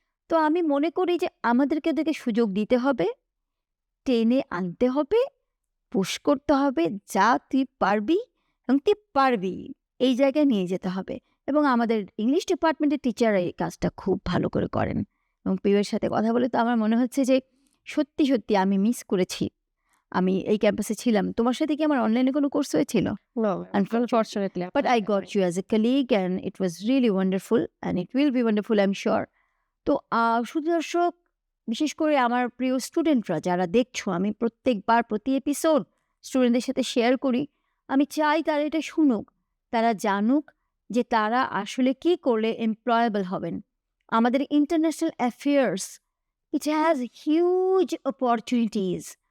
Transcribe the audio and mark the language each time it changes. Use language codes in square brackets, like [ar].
[bn] তো আমি মনে করি যে আমাদেরকে ওদেরকে সুযোগ দিতে হবে, টেনে আনতে হবে, পুশ করতে হবে, যা তুই পারবি এবং তুই পারবি এই জায়গায় নিয়ে যেতে হবে। এবং আমাদের ইংলিশ ডিপার্টমেন্টের টিচাররা এই কাজটা খুব ভালো করে করেন। এবং পিউয়ের সাথে কথা বলে তো আমার মনে হচ্ছে যে সত্যি সত্যি আমি মিস করেছি। আমি এই ক্যাম্পাসে ছিলাম, তোমার সাথে কি আমার অনলাইনে কোনো কোর্স হয়েছিল? [en] No Unfortunately. Unfortunately But I got you as a colleague and it was really wonderful and it will be wonderful, I'm sure. [bn] তো শুধু দর্শক, বিশেষ করে আমার প্রিয় স্টুডেন্টরা যারা দেখছো, আমি প্রত্যেকবার প্রতি এপিসোড স্টুডেন্টদের সাথে শেয়ার করি। আমি চাই তারা এটা শুনুক, তারা জানুক যে তারা আসলে কি করলে এমপ্লয়েবল হবেন। আমাদের international affairs, it has huge opportunities.